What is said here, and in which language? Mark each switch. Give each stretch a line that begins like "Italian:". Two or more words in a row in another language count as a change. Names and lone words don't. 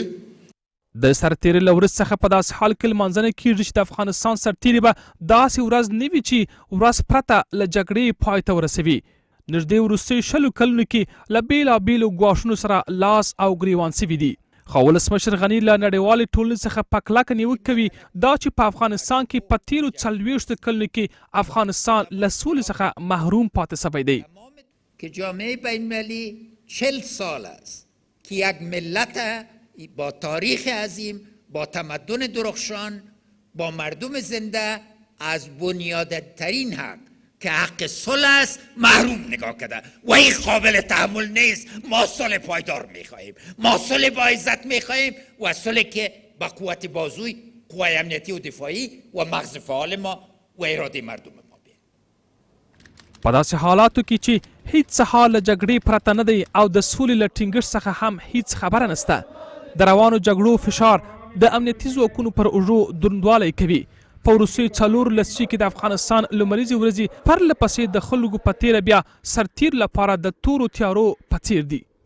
Pashto: د سرتېري له ورځ څخه په داسې حال کې لمانځنه کېږي چې د افغانستان سرتېري به داسې ورځ نه وي چې ورځ پرته له جګړې پای ته ورسوي نږدې وروستیو 20 کلونو کې له بېلابېلو ګواښونو سره لاس او ګریوان سوي دي. خو ولسمشر غني له نړیوالې ټولنې څخه په کلکه نیوکه کوي دا چې په افغانستان کې په تېرو 40 کلونو کې افغانستان له سولې څخه محروم پاتې سوی دی.
Persian: که جامعه بین‌المللی 40 سال است که یک ملت با تاریخ عظیم، با تمدن درخشان، با مردم زنده از بنیادترین حق که حق صلح است محروم نگاه کرده و این قابل تحمل نیست. ما صلح پایدار میخواهیم، ما صلح با عزت میخواهیم و صلح که با قوت بازوی قوای امنیتی و دفاعی و مغز فعال ما و اراده مردم ما بیاید.
Pashto: په داسې حالاتو کې چې هیڅ سهار له جګړې پرته نه دی او د سولې له ټینګښت څخه هم هیڅ خبره نشته، د روانو جګړو فشار د امنیتي ځواکونو پر اوږو دروندوالی کوي. په وروستیو 4 لسیزو کې د افغانستان لمریزې ورځې پرله پسې د خلکو په تیره بیا سرتیر لپاره د تورو تیارو په څیر دي.